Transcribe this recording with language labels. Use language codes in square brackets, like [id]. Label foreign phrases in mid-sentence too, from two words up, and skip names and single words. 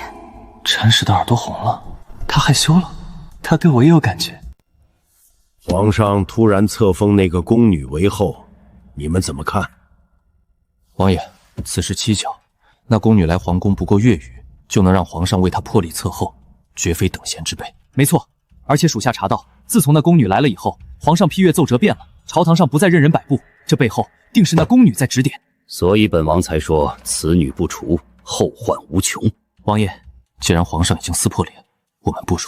[zh] 陈氏的耳朵红了，他害羞了，他对我也有感觉。皇上突然册封那个宫女为后，你们怎么看？王爷，此事蹊跷，那宫女来皇宫不过月余，就能讓皇上為她破例冊後，絕非等閒之輩。沒錯，而且屬下查到，自從那宮女來了以後，皇上批閱奏折變了，朝堂上不再任人擺布，這背後定是那宮女在指點。所以本王才說此女不除，後患無窮。王爺，既然皇上已經撕破臉，我們不如